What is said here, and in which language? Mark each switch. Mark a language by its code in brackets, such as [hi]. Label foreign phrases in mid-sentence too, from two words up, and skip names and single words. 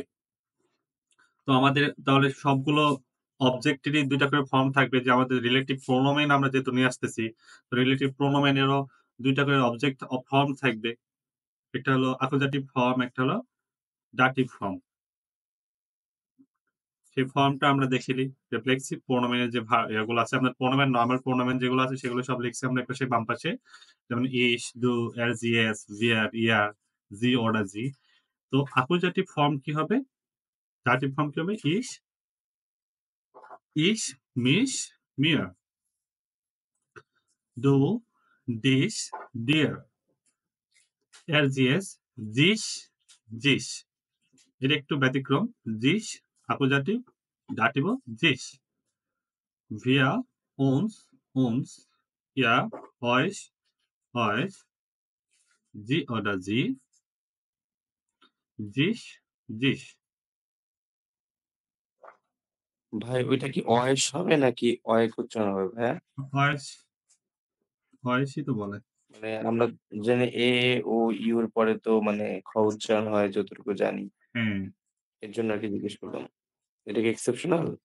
[bn] তো আমাদের তাহলে সবগুলো অবজেক্টেরই ২ টা করে ফর্ম থাকবে যে আমাদের রিলেটিভ প্রোনোমেন আমরা যেহেতু নিয়ে আসতেছি, রিলেটিভ প্রোনোমেনেরও ২ টা করে অবজেক্ট ফর্ম থাকবে। একটা হলো [en] accusative form, [bn] একটা হলো [en] dative form. [bn] সেই ফর্মটা আমরা দেখে নিই। রিফ্লেক্সিভ প্রোনোমেনের যে ইয়েগুলো আছে, আপনার প্রোনোমেন নরমাল প্রোনোমেন যেগুলো আছে সেগুলো সব লিখছি আমরা এপাশে বাম পাশে। [de] যেমন ich, du, er, sie, es, wir, ihr, sie oder sie। [bn] তো [en] accusative form [bn] কি হবে? [en] dative form [bn] কি হবে? [de] ich, mich, mir, du, dich, dir, er, sie, es, sich, sich। [bn] এটা একটু ব্যতিক্রম। sich অ্যাকুজাটিভ, ডাটিভও sich। [de] wir, uns, ihr, euch, sie oder sie, sich, sich। [bn] ভাই ওইটা কি অয়েস হবে নাকি অয়েক উচ্চারণ হবে ভাইয়া? [de] euch, [bn] euchই তো বলে। মানে আমরা জানি এ, ও, ইউ এর পরে তো মানে খ উচ্চারণ হয় যতটুকু জানি। হ্যাঁ, এর জন্য আরকি জিজ্ঞেস করলাম। এটা কি এক্সেপশনাল?